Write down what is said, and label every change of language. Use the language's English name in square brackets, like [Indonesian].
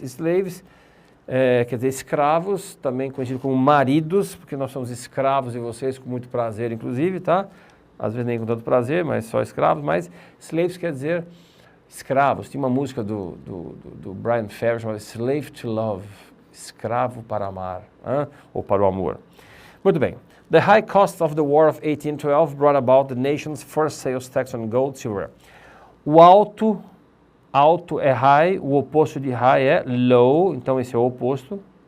[Portuguese] Slaves quer dizer escravos, também conhecido como maridos, porque nós somos escravos de vocês com muito prazer, inclusive, tá? Às vezes nem com tanto prazer, mas só escravos, mas slaves quer dizer escravos. Tinha uma música do Brian Ferry chamada Slave to Love, escravo para amar, ou para o amor. Muito bem. [English] The high cost of the War of 1812 brought about the nation's first sales tax on gold, silver. [Portuguese] O alto é high, o oposto de high é low, então esse é o oposto.